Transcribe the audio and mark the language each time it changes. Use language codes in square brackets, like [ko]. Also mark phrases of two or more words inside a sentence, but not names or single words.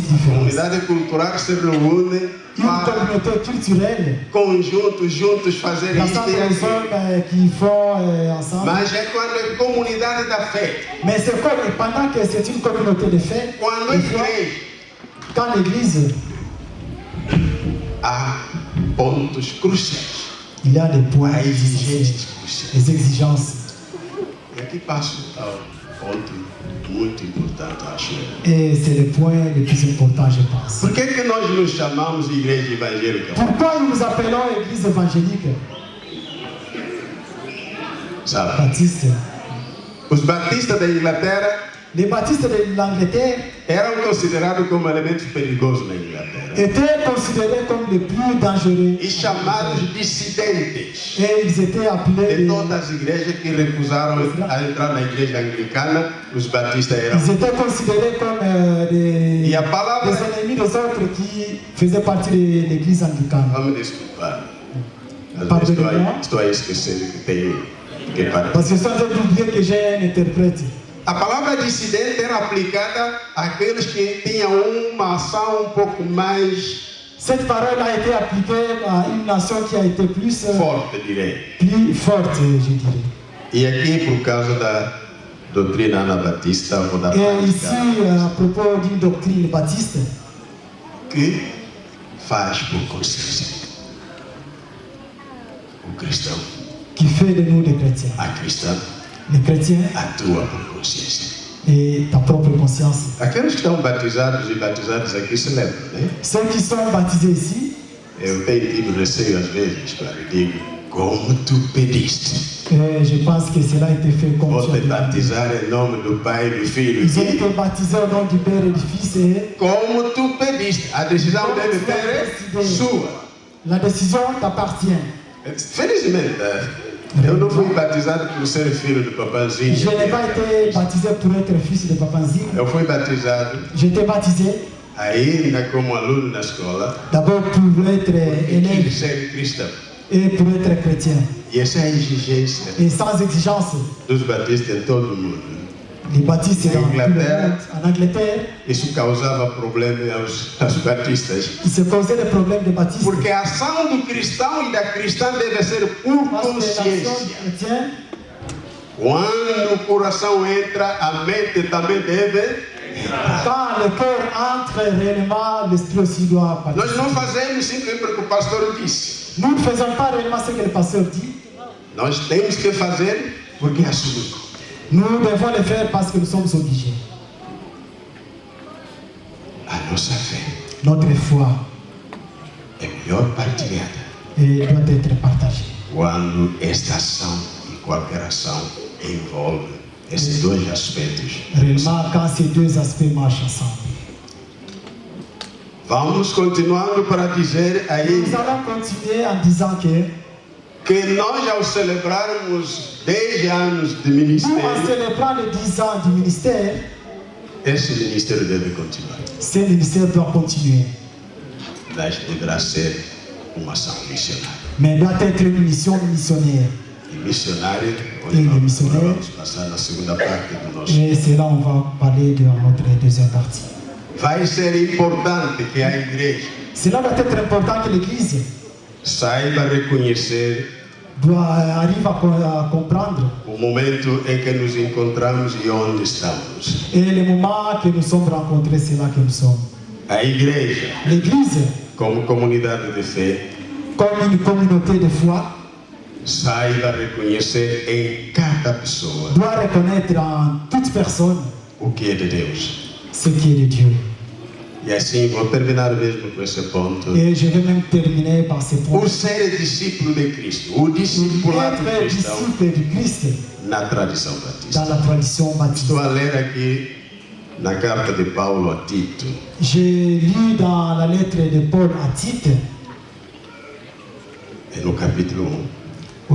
[fr] A différence. [pt] comunidade cultural se reúne [fr] Une [pt] para [fr] communauté culturelle, [pt] juntos fazer isto [fr] rassemble [pt] e [fr] les [pt] aquilo. [fr] hommes qui font ensemble. [pt] Mas é quando é comunidade da fé, [fr] Mais c'est comme pendant que c'est une communauté de fait, [pt] quando a [fr] des fois, [pt] igreja [fr] quand l'Église, [pt] há pontos cruciais, [fr] il y a des points, [pt] há [fr] essentiels, [pt] exigências cruciais. [fr] des exigences. [pt] E aqui passo ao ponto muito importante, acho eu. [fr] Et c'est le point le plus important, je pense. [pt] Por que nós nos chamamos de igreja evangélica? [fr] Pourquoi nous nous appelons Église évangélique [pt] Sabe? [fr] baptiste? [pt] Os batistas da Inglaterra [fr] Les baptistes de l'Angleterre [pt] eram considerados como elementos perigosos na Inglaterra [fr] étaient considérés comme les plus dangereux. [pt] e chamados dissidentes [fr] Et ils étaient appelés [pt] de todas as igrejas que recusaram a entrar na igreja anglicana. Os batistas eram. [fr] ils étaient considérés comme [pt] E a palavra. [fr] des ennemis des autres qui faisaient partie de l'Église anglicane. [pt] Vamos desculpar. Às [fr] Pardon, [pt] vezes não? estou a esquecer que tenho que parar. [fr] Parce que sans oublier que j'ai un interprète. [pt] A palavra dissidente era aplicada àqueles que tinham uma ação um pouco mais [fr] Cette parole a été appliquée à une nation qui a été plus [pt] forte, direi. [fr] forte, je dirais. [pt] E aqui, por causa da doutrina anabatista ou da [fr] Et ici, [pt] prática [fr] à propos d'une doctrine baptiste, [pt] que faz por consciência. O cristão, [fr] qui fait de nous des chrétiens. [pt] a cristã, [fr] Les chrétiens [pt] atua por consciência. [fr] et ta propre conscience. [pt] Aqueles que estão batizados e batizadas aqui se lembram, né? [fr] Ceux qui sont baptisés ici, [pt] Eu tenho tido receio às vezes, claro, digo, como tu pediste. [fr] je pense que cela a été fait comme [pt] Vou [fr] tu as [pt] te [fr] dit. [pt] batizar em nome do Pai e do Filho. [fr] Ils ont [pt] E [fr] été baptisés au nom du Père et du Fils et [pt] como tu pediste. A decisão deve ter sua. [fr] la décision t'appartient. [pt] Felizmente, eu não fui batizado por ser filho do papazinho. [fr] Je n'ai pas été baptisé pour être fils de Papanzi. [pt] Eu fui batizado [fr] J'étais baptisé [pt] ainda como aluno na escola, [fr] D'abord pour être [pt] e [fr] élève [pt] quis ser cristão. [fr] et pour être chrétien. [pt] E essa é a exigência [fr] Et sans exigence, [pt] dos batistas em todo o mundo. [fr] les baptistes dans tout le Angleterre. monde, en Angleterre, [pt] Isso causava problema aos batistas. [fr] il se posait des problèmes de baptisme. [pt] Porque a ação do cristão e da cristã deve ser por [fr] Parce que l'action [pt] consciência. [fr] du chrétien, [pt] Quando o coração entra, a mente também deve. [fr] quand le cœur entre réellement, l'esprit aussi doit [pt] Nós [fr] participer. [pt] não fazemos simplesmente porque o pastor disse. [fr] Nous ne faisons pas réellement ce que le pasteur dit. [pt] Nós temos que fazer porque assumimos. [fr] Nous devons le faire parce que nous sommes obligés. [pt] A nossa fé [fr] Notre foi [pt] é melhor partilhada [fr] doit être partagée. [pt] quando esta ação e qualquer ação envolve esses dois aspectos. [fr] Réellement, quand ces deux aspects marchent ensemble. [pt] Vamos continuando para dizer [fr] Nous [pt] aí [fr] allons continuer en disant que [pt] nós, ao celebrarmos 10 anos de [fr] nous, en [pt] ministério, [fr] célébrant les 10 ans du ministère, [pt] esse ministério deve continuar. [fr] ce ministère doit continuer. [pt] Mas deverá ser uma ação missionária. [fr] Mais doit être une mission missionnaire. [pt] E missionário, E onde missionário. vamos passar na segunda parte do nosso. [fr] Et c'est là on va parler de notre deuxième partie. [pt] Vai ser importante que a igreja [fr] Cela doit être important que l'Église [pt] saiba reconhecer [fr] arrive à comprendre [pt] o momento em que nos encontramos e onde estamos. [fr] et le moment que nous sommes rencontrés, c'est là que nous sommes. [pt] A igreja, [fr] L'Église, [pt] como comunidade de fé, [fr] comme une communauté de foi, [pt] saiba reconhecer em cada pessoa [fr] doit reconnaître en toute personne [pt] o que é de Deus. [fr] ce qui est de Dieu. [pt] E assim vou terminar mesmo com esse ponto. [fr] Et je vais même terminer par ce point. [pt] O ser discípulo de Cristo, o discipulado [fr] Être [pt] cristão [fr] disciple du Christ [pt] na tradição batista. [fr] dans la tradition baptiste. [pt] Estou a ler aqui na carta de Paulo a Tito, [fr] J'ai lu dans la lettre de Paul à Tite, [pt] no capítulo 1,